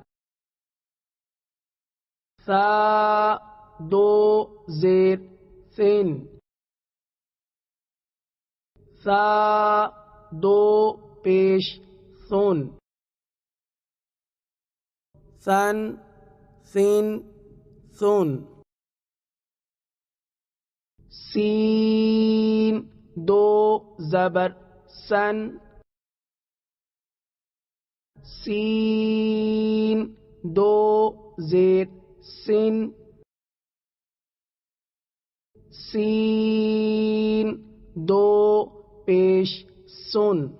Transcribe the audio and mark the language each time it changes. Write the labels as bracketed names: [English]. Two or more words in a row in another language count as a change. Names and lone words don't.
[Urdu] ثا دو زیر ثن ثا دو پیش ثن ثن ثن ثن سین دو زبر سن سین دو زیر سن سین دو پیش سن